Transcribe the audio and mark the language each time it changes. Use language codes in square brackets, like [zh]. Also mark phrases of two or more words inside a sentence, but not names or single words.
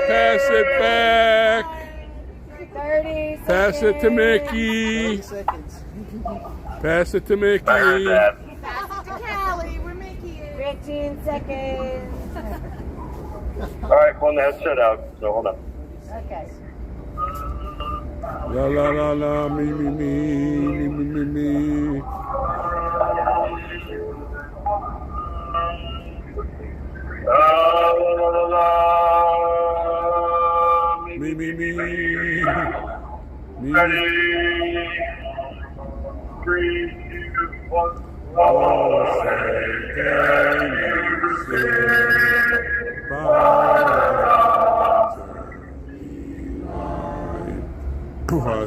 [en] Pass it back. 30 seconds. Pass it to Mickey. Pass it to Mickey. Pass it to Callie. We're making it. 15 seconds. all right, pulling the headset out, so hold on. Okay. La la la la, me me me me me me. La la la la. Me me me. Ready? 3, 2, 1. Oh, say can you see what